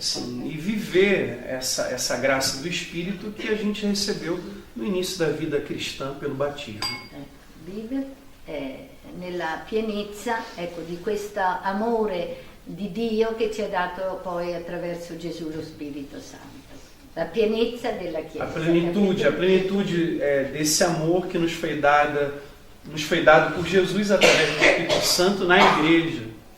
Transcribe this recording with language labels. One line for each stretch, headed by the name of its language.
Portuguese: Sim, e viver essa graça do Espírito que a gente recebeu no início da vida cristã pelo batismo.
Italian: Vivere nella pienezza, ecco, di questo amore di Dio che ci ha dato poi attraverso Gesù lo Spirito Santo, la pienezza della Chiesa.
Portuguese: A plenitude desse amor que nos foi dado por Jesus através do Espírito Santo na igreja.